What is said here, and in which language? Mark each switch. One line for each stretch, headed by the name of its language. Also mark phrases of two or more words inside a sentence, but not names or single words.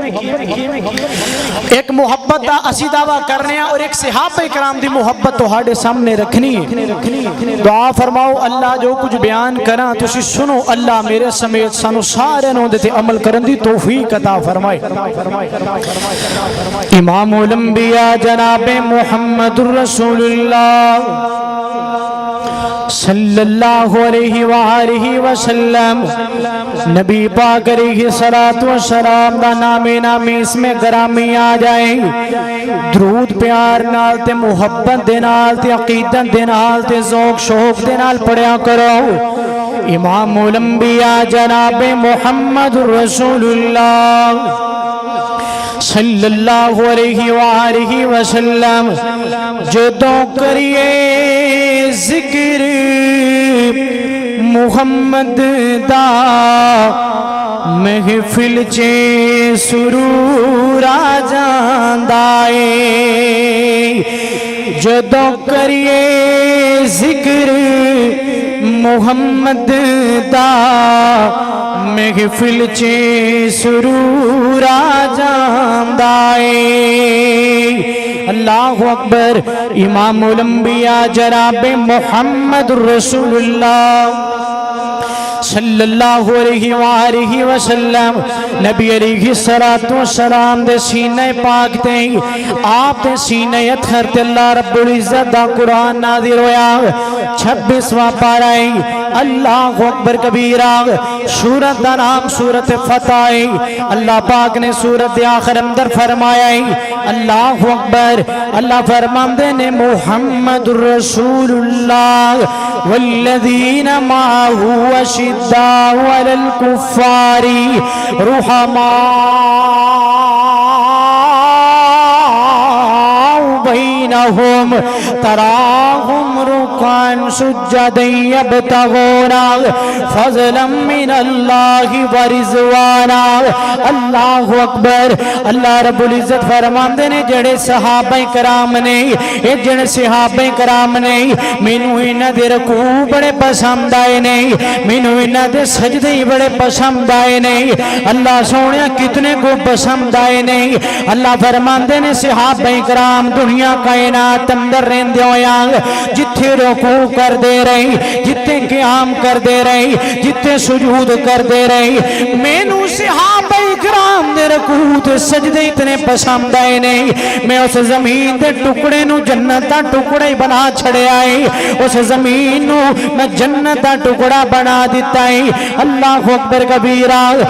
Punjabi: ایک محبت دا اسی دعویٰ کرنے اور ایک صحابہ اکرام دی محبت تو ہاڑے سامنے رکھنی دعا فرماؤ اللہ جو کچھ بیان کرا تسی سنو اللہ میرے سمیت سانو سارے نو دیتے عمل کرن دی توفیق عطا فرمائے امام الانبیاء جناب محمد الرسول اللہ
Arabic: صلی اللہ علیہ وآلہ وسلم نبی پاک علیہ السلام
Punjabi: دا نامی اس میں گرامی آ جائیں درود پیار نال تے محبت دے نال تے عقیدت دے نال تے ذوق شوق دے نال پڑھیا کرو امام الانبیاء جناب محمد رسول اللہ
Arabic: صلی اللہ علیہ وآلہ وسلم
Punjabi: جدوں کریے ذکر محمد دا محفل چے سرور آ جاندا اے جدوں کریے ذکر محمد دا محفل چے سرور آ جاندا اے اللہ
Arabic: اکبر امام الانبیاء جناب محمد رسول اللہ صلی اللہ علیہ وآلہ وسلم نبی علیہ السلام
Punjabi: دے سینہ پاک تے آپ دے سینہ اطہر تے اللہ رب العزت دا قرآن نازل ہویا 26واں پارہ
Arabic: اللہ اکبر کبیرہ
Punjabi: سورت دا نام سورت فتح اللہ پاک نے سورت آخر اندر فرمایا
Arabic: اللہ اکبر
Punjabi: اللہ فرماندے نے
Arabic: محمد رسول اللہ والذین معه اشداء علی الکفار رحماء بینہم تراہم رکعا سجدا یبتغون فضلا من اللہ ورضوانا اللہ اکبر
Punjabi: اللہ رب العزت فرماندے نے جڑے صحابہ کرام نے اے جڑے صحابہ کرام نے مینوں انہاں دے رکوع بڑے پسند آئے نے مینوں انہاں دے سجدے بڑے پسند آئے نے اللہ سونیا کتنے کو پسند آئے نے اللہ فرماندے نے صحابہ کرام دنیا کائنات اندر رہندے ہویا جتھے رکوع کر دے رہے جتھے قیام کر دے رہے جتھے سجود کر دے رہے مینوں صحابہ کرام دے رکوع تے سجدے اتنے پسند آئے نہیں میں اس زمین دے ٹکڑے نو جنت دا ٹکڑا ہی بنا چھڑے آئے اس زمین نو میں جنت دا ٹکڑا بنا دیتا ہے
Arabic: اللہ اکبر کبیرہ